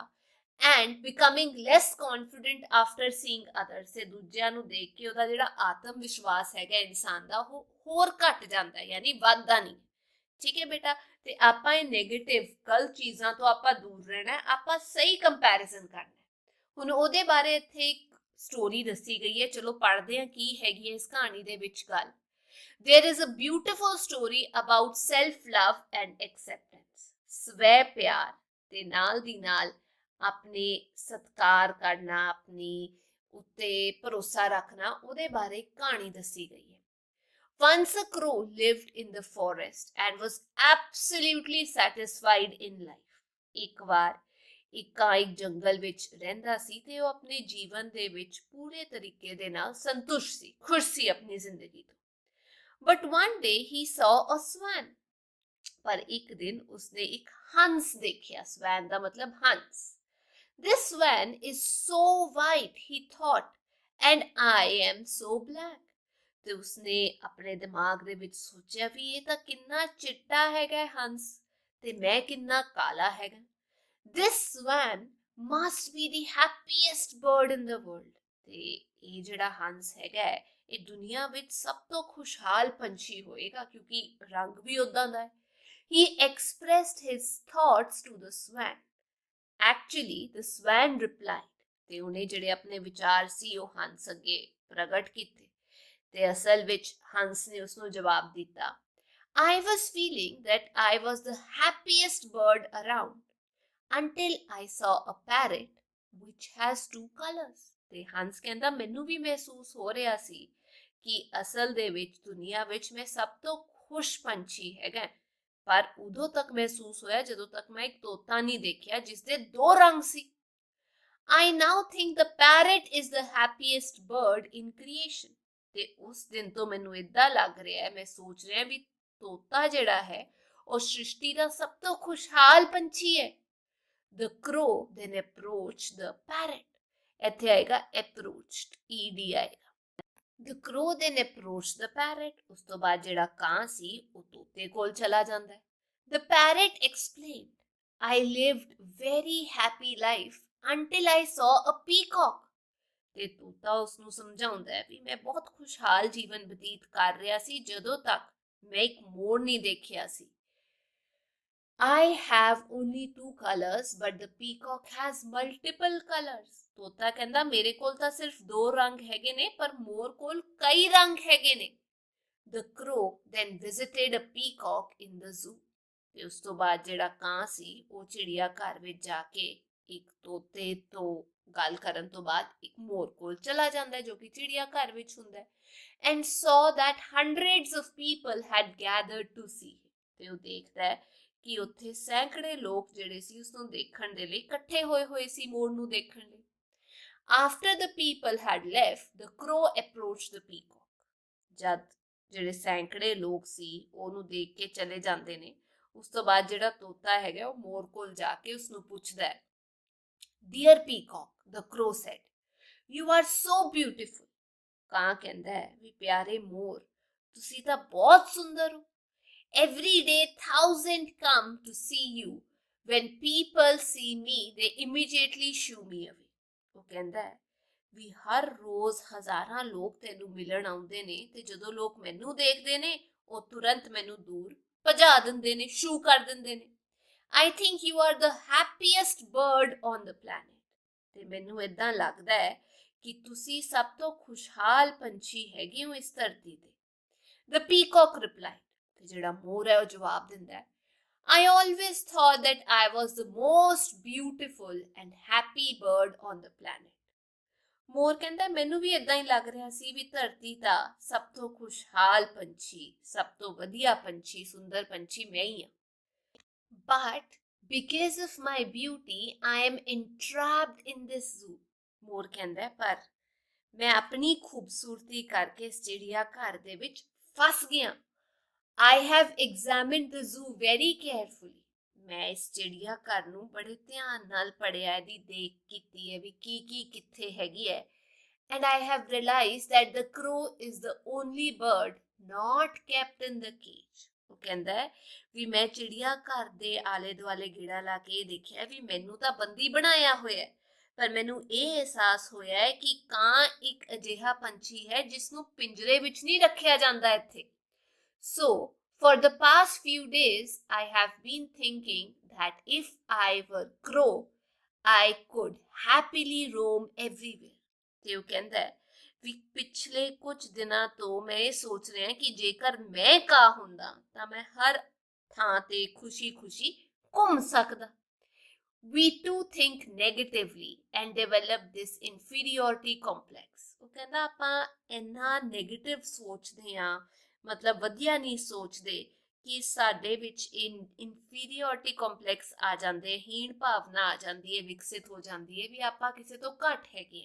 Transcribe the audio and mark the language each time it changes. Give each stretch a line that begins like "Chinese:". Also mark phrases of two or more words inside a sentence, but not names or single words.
English: and becoming less confident after seeing others,
Punjabi: ਤੇ ਦੂਜਿਆਂ ਨੂੰ ਦੇਖ ਕੇ ਉਹਦਾ ਜਿਹੜਾ ਆਤਮ ਵਿਸ਼ਵਾਸ ਹੈਗਾ ਇਨਸਾਨ ਦਾ ਉਹ ਹੋਰ ਘਟ ਜਾਂਦਾ, ਯਾਨੀ ਵੱਧਦਾ ਨਹੀਂ। ਠੀਕ ਹੈ ਬੇਟਾ, ਤੇ ਆਪਾਂ ਇਹ ਨੈਗੇਟਿਵ ਗਲਤ ਚੀਜ਼ਾਂ ਤੋਂ ਆਪਾਂ ਦੂਰ ਰਹਿਣਾ, ਆਪਾਂ ਸਹੀ ਕੰਪੈਰੀਜ਼ਨ ਕਰਨਾ। ਹੁਣ ਉਹਦੇ ਬਾਰੇ ਇੱਥੇ ਇੱਕ ਸਟੋਰੀ ਦੱਸੀ ਗਈ ਹੈ, ਚਲੋ ਪੜ੍ਹਦੇ ਹਾਂ ਕੀ ਹੈਗੀ ਹੈ ਇਸ ਕਹਾਣੀ ਦੇ ਵਿੱਚ ਗੱਲ।
English: There is a beautiful story about self-love and acceptance.
Punjabi: ਸਵੈ ਪਿਆਰ ਤੇ ਨਾਲ ਦੀ ਨਾਲ ਆਪਣੇ ਸਤਿਕਾਰ ਕਰਨਾ, ਆਪਣੀ ਉੱਤੇ ਭਰੋਸਾ ਰੱਖਣਾ, ਉਹਦੇ ਬਾਰੇ ਕਹਾਣੀ ਦੱਸੀ ਗਈ ਹੈ।
English: Once a crow lived in the forest and was absolutely satisfied in life.
Punjabi: ਇੱਕ ਵਾਰ ਇੱਕ ਕਾਂ ਇੱਕ ਜੰਗਲ ਵਿੱਚ ਰਹਿੰਦਾ ਸੀ ਤੇ ਉਹ ਆਪਣੇ ਜੀਵਨ ਦੇ ਵਿੱਚ ਪੂਰੇ ਤਰੀਕੇ ਦੇ ਨਾਲ ਸੰਤੁਸ਼ਟ ਸੀ, ਖੁਸ਼ ਸੀ ਆਪਣੀ ਜ਼ਿੰਦਗੀ ਤੋਂ।
English: But one day he saw a swan.
Punjabi: ਪਰ ਇੱਕ ਦਿਨ ਉਸਨੇ ਇੱਕ ਹੰਸ ਦੇਖਿਆ। ਸਵੈਨ ਦਾ ਮਤਲਬ ਹੰਸ।
English: This swan is so white, he thought, and I am so black.
Punjabi: ਤੇ ਉਸਨੇ ਆਪਣੇ ਦਿਮਾਗ ਦੇ ਵਿੱਚ ਸੋਚਿਆ ਵੀ ਇਹ ਤਾਂ ਕਿੰਨਾ ਚਿੱਟਾ ਹੈਗਾ ਹੰਸ ਤੇ ਮੈਂ ਕਿੰਨਾ ਕਾਲਾ ਹੈਗਾ।
English: This swan must be the happiest bird in the world.
Punjabi: ਤੇ ਇਹ ਜਿਹੜਾ ਹੰਸ ਹੈਗਾ ਇਹ ਦੁਨੀਆ ਵਿੱਚ ਸਭ ਤੋਂ ਖੁਸ਼ਹਾਲ ਪੰਛੀ ਹੋਏਗਾ ਕਿਉਂਕਿ ਰੰਗ ਵੀ ਉਦਾਂ ਦਾ ਹੈ।
English: He expressed his thoughts to the swan. Actually, the swan replied.
Punjabi: ਤੇ ਉਹਨੇ ਜਿਹੜੇ ਆਪਣੇ ਵਿਚਾਰ ਸੀ ਉਹ ਹੰਸ ਅੱਗੇ ਪ੍ਰਗਟ ਕੀਤੇ ਤੇ ਅਸਲ ਵਿੱਚ ਹੰਸ ਨੇ ਉਸਨੂੰ ਜਵਾਬ ਦਿੱਤਾ,
English: I was feeling that I was the happiest bird around until I saw a parrot which has two colors.
Punjabi: ਤੇ ਹੰਸ ਕਹਿੰਦਾ ਮੈਨੂੰ ਵੀ ਮਹਿਸੂਸ ਹੋ ਰਿਹਾ ਸੀ ਕਿ ਅਸਲ ਦੇ ਵਿੱਚ ਦੁਨੀਆ ਵਿੱਚ ਮੈਂ ਸਭ ਤੋਂ ਖੁਸ਼ ਪੰਛੀ ਹੈਗਾ, ਪਰ ਉਦੋਂ ਤੱਕ ਮਹਿਸੂਸ ਹੋਇਆ ਜਦੋਂ ਤੱਕ ਮੈਂ ਇੱਕ ਤੋਤਾ ਨਹੀਂ ਦੇਖਿਆ ਜਿਸ ਦੇ ਦੋ ਰੰਗ ਸੀ।
English: I now think the parrot is the happiest bird in creation.
Punjabi: ਤੇ ਉਸ ਦਿਨ ਤੋਂ ਮੈਨੂੰ ਇਦਾਂ ਲੱਗ ਰਿਹਾ ਹੈ, ਮੈਂ ਸੋਚ ਰਿਹਾ ਵੀ ਤੋਤਾ ਜਿਹੜਾ ਹੈ ਉਹ ਸ੍ਰਿਸ਼ਟੀ ਦਾ ਸਭ ਤੋਂ ਖੁਸ਼ਹਾਲ ਪੰਛੀ ਹੈ।
English: The crow then approached the parrot.
Punjabi: ਇੱਥੇ ਆਏਗਾ
English: approached, ed
Punjabi: ਆਏਗਾ।
English: The crow then approached the parrot.
Punjabi: ਉਸ ਤੋਂ ਬਾਅਦ ਜਿਹੜਾ ਕਾਂ ਸੀ ਉਹ ਤੋਤੇ ਕੋਲ ਚਲਾ ਜਾਂਦਾ ਹੈ।
English: The parrot explained, I lived very happy life until I saw a peacock.
Punjabi: ਤੇ ਤੋਤਾ ਉਸ ਨੂੰ ਸਮਝਾਉਂਦਾ ਹੈ ਵੀ ਮੈਂ ਬਹੁਤ ਖੁਸ਼ਹਾਲ ਜੀਵਨ ਬਤੀਤ ਕਰ ਰਿਹਾ ਸੀ ਜਦੋਂ ਤੱਕ ਮੈਂ ਇੱਕ ਮੋਰ ਨਹੀਂ ਦੇਖਿਆ ਸੀ।
English: I have only two colors, but the peacock has multiple colors.
Punjabi: ਤੋਤਾ ਕਹਿੰਦਾ ਮੇਰੇ ਕੋਲ ਤਾਂ ਸਿਰਫ ਦੋ ਰੰਗ ਹੈਗੇ ਨੇ ਪਰ ਮੋਰ ਕੋਲ ਕਈ ਰੰਗ ਹੈਗੇ ਨੇ।
English: The crow then visited a peacock in the zoo.
Punjabi: ਤੇ ਉਸ ਤੋਂ ਬਾਅਦ ਜਿਹੜਾ ਕਾਂ ਸੀ ਉਹ ਚਿੜੀਆ ਘਰ ਵਿੱਚ ਜਾ ਕੇ ਇੱਕ ਤੋਤੇ ਤੋਂ ਗੱਲ ਕਰਨ ਤੋਂ ਬਾਅਦ ਇੱਕ ਮੋਰ ਕੋਲ ਚਲਾ ਜਾਂਦਾ ਹੈ ਜੋ ਕਿ ਚਿੜੀਆ ਘਰ ਵਿੱਚ ਹੁੰਦਾ ਹੈ।
English: And saw that hundreds of people had gathered to see him.
Punjabi: ਤੇ ਉਹ ਦੇਖਦਾ ਹੈ ਕਿ ਉੱਥੇ ਸੈਂਕੜੇ ਲੋਕ ਜਿਹੜੇ ਸੀ ਉਸਨੂੰ ਦੇਖਣ ਦੇ ਲਈ ਇਕੱਠੇ ਹੋਏ ਸੀ ਮੋਰ ਨੂੰ ਦੇਖਣ ਲਈ।
English: After the people had left, the crow approached the peacock.
Punjabi: ਜਦ ਜਿਹੜੇ ਸੈਂਕੜੇ ਲੋਕ ਸੀ ਉਹਨੂੰ ਦੇਖ ਕੇ ਚਲੇ ਜਾਂਦੇ ਨੇ ਉਸ ਤੋਂ ਬਾਅਦ ਜਿਹੜਾ ਤੋਤਾ ਹੈਗਾ ਉਹ ਮੋਰ ਕੋਲ ਜਾ ਕੇ ਉਸਨੂੰ ਪੁੱਛਦਾ ਹੈ
English: Dear peacock, the crow said, you are so beautiful.
Punjabi: ਕਾਂ ਕਹਿੰਦਾ ਹੈ ਵੀ ਪਿਆਰੇ ਮੋਰ ਤੁਸੀਂ ਤਾਂ ਬਹੁਤ ਸੁੰਦਰ ਹੋ.
English: Every day thousands come to see you. When people see me, they immediately shoo me away.
Punjabi: ਉਹ ਕਹਿੰਦਾ ਹੈ ਵੀ ਹਰ ਰੋਜ਼ ਹਜ਼ਾਰਾਂ ਲੋਕ ਤੈਨੂੰ ਮਿਲਣ ਆਉਂਦੇ ਨੇ ਤੇ ਜਦੋਂ ਲੋਕ ਮੈਨੂੰ ਦੇਖਦੇ ਨੇ ਉਹ ਤੁਰੰਤ ਮੈਨੂੰ ਦੂਰ ਭਜਾ ਦਿੰਦੇ ਨੇ, ਸ਼ੂ ਕਰ ਦਿੰਦੇ ਨੇ.
English: I think you are the happiest bird on the planet.
Punjabi: ਤੇ ਮੈਨੂੰ ਇਦਾਂ ਲੱਗਦਾ ਹੈ ਕਿ ਤੁਸੀਂ ਸਭ ਤੋਂ ਖੁਸ਼ਹਾਲ ਪੰਛੀ ਹੈਗੇ ਹੋ ਇਸ ਧਰਤੀ ਤੇ.
English: The peacock replied.
Punjabi: ਤੇ ਜਿਹੜਾ ਮੋਰ ਹੈ ਉਹ ਜਵਾਬ ਦਿੰਦਾ ਹੈ,
English: I always thought that I was the most beautiful and happy bird on the planet.
Punjabi: ਮੋਰ ਕਹਿੰਦਾ ਮੈਨੂੰ ਵੀ ਇਦਾਂ ਹੀ ਲੱਗ ਰਿਹਾ ਸੀ ਵੀ ਧਰਤੀ ਦਾ ਸਭ ਤੋਂ ਖੁਸ਼ਹਾਲ ਪੰਛੀ, ਸਭ ਤੋਂ ਵਧੀਆ ਪੰਛੀ, ਸੁੰਦਰ ਪੰਛੀ ਮੈਂ ਹੀ ਹਾਂ.
English: But because of my beauty, I am entrapped in this zoo.
Punjabi: ਮੋਰ ਕਹਿੰਦਾ ਪਰ ਮੈਂ ਆਪਣੀ ਖੂਬਸੂਰਤੀ ਕਰਕੇ ਇਸ ਚਿੜੀਆ ਘਰ ਦੇ ਵਿੱਚ ਫਸ ਗਿਆ.
English: I have examined the zoo very carefully.
Punjabi: ਮੈਂ ਇਸ ਚਿੜੀਆ ਘਰ ਨੂੰ ਬੜੇ ਧਿਆਨ ਨਾਲ ਪੜ੍ਹਿਆ, ਇਹਦੀ ਦੇਖ ਕੀਤੀ ਹੈ ਵੀ ਕੀ ਕਿੱਥੇ ਹੈਗੀ ਹੈ.
English: And I have realized that the crow is the only bird not kept in the cage.
Punjabi: ਉਹ ਕਹਿੰਦਾ ਹੈ ਵੀ ਮੈਂ ਚਿੜੀਆ ਘਰ ਦੇ ਆਲੇ ਦੁਆਲੇ ਗੇੜਾ ਲਾ ਕੇ ਦੇਖਿਆ ਵੀ ਮੈਨੂੰ ਤਾਂ ਬੰਦੀ ਬਣਾਇਆ ਹੋਇਆ ਹੈ, ਪਰ ਮੈਨੂੰ ਇਹ ਅਹਿਸਾਸ ਹੋਇਆ ਹੈ ਕਿ ਕਾਂ ਇੱਕ ਅਜਿਹਾ ਪੰਛੀ ਹੈ ਜਿਸ ਨੂੰ ਪਿੰਜਰੇ ਵਿੱਚ ਨਹੀਂ ਰੱਖਿਆ ਜਾਂਦਾ ਇੱਥੇ.
English: So, for the past few days, I have been thinking that if I were crow, I could happily roam everywhere.
Punjabi: ਤੇ ਉਹ ਕਹਿੰਦਾ ਹੈ ਵੀ ਪਿਛਲੇ ਕੁਝ ਦਿਨਾਂ ਤੋਂ ਮੈਂ ਇਹ ਸੋਚ ਰਿਹਾ ਕਿ ਜੇਕਰ ਮੈਂ ਕਾਂ ਹੁੰਦਾ ਤਾਂ ਮੈਂ ਹਰ ਥਾਂ ਤੇ ਖੁਸ਼ੀ-ਖੁਸ਼ੀ ਘੁੰਮ ਸਕਦਾ.
English: We too think negatively and develop this inferiority complex.
Punjabi: ਉਹ ਕਹਿੰਦਾ ਆਪਾਂ ਇੰਨਾ ਨੈਗੇਟਿਵ ਸੋਚਦੇ ਹਾਂ, ਮਤਲਬ ਵਧੀਆ ਨਹੀਂ ਸੋਚਦੇ ਕਿ ਸਾਡੇ ਵਿੱਚ
English: inferiority complex
Punjabi: ਆ ਜਾਂਦੇ, ਹੀਣ ਭਾਵਨਾ ਆ ਜਾਂਦੀ ਹੈ, ਵਿਕਸਿਤ ਹੋ ਜਾਂਦੀ ਹੈ ਵੀ ਆਪਾਂ ਕਿਸੇ ਤੋਂ ਘੱਟ ਹੈਗੇ.